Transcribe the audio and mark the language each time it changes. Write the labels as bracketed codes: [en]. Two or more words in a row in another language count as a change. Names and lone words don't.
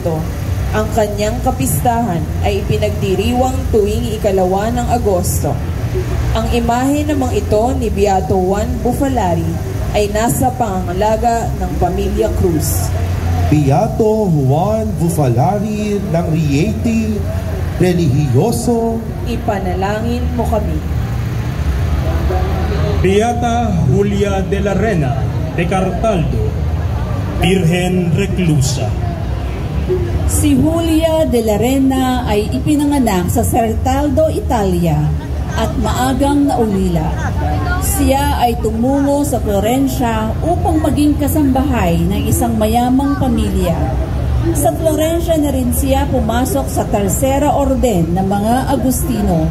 [tl] Ang kanyang kapistahan ay ipinagdiriwang tuwing ika-2 ng Agosto. Ang imahe namang ito ni Beato Juan Bufalari ay nasa pangangalaga ng pamilya Cruz. Beato Juan Bufalari ng Rieti, Religioso, Ipanalangin mo kami. Beata Julia de la Rena de Cartaldo, Birhen Reclusa. Si Julia de la Rena ay ipinanganak sa Certaldo, Italia at maagang naulila. Siya ay tumungo sa Florencia upang maging kasambahay ng isang mayamang pamilya. Sa Florencia na rin siya pumasok sa Tercera Orden ng mga Agustino.